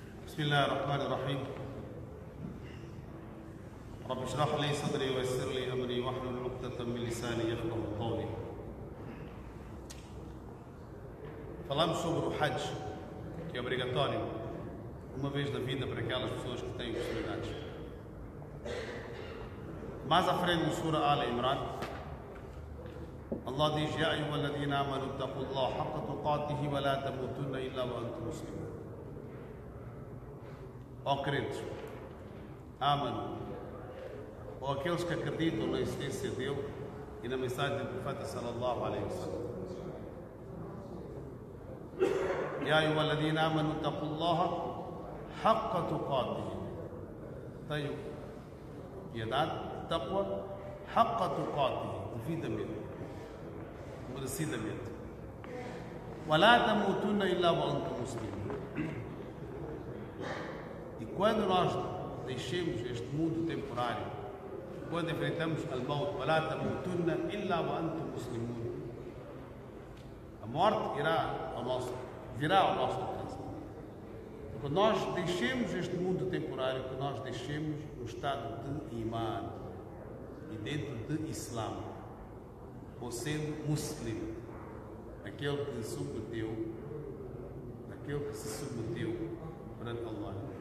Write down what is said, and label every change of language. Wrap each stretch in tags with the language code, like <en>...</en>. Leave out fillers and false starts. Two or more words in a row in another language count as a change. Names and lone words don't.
<ar>بسم الله الرحمن الرحيم رب اشرح لي صدري ويسر لي أمري واحلل عقدة من لساني يفقهوا قولي.</ar> <pt>Falamos sobre o Hajj, que é obrigatório uma vez na vida para aquelas pessoas que têm possibilidades. Mais à frente no Surah Al-Imran, Allah diz:</pt> <ar>يا أيها الذين آمنوا اتقوا الله حق تقاته ولا تموتن إلا وأنتم مسلمون.</ar> <pt>Ó crentes, amam, ou aqueles que acreditam na existência dele e na mensagem do profeta</pt> <ar>صلى الله عليه وسلم. يا أيها الذين آمنوا اتقوا الله حق تقاته.</ar> <pt>Tenham piedade,</pt> <ar>تقوى، حق تقاته,</ar> <pt>devidamente, merecidamente.</pt> <ar>ولا تموتن إلا وأنتم مسلمون.</ar> <pt>E quando nós deixemos este mundo temporário, quando enfrentamos al-maut,</pt> <ar>ولا تموتن إلا وأنتم مسلمون,</ar> <pt>a morte virá ao nosso alcance. Quando nós deixemos este mundo temporário, que nós deixemos no estado de iman e dentro de Islã, ou sendo muslim, aquele que se submeteu perante Allah.</pt>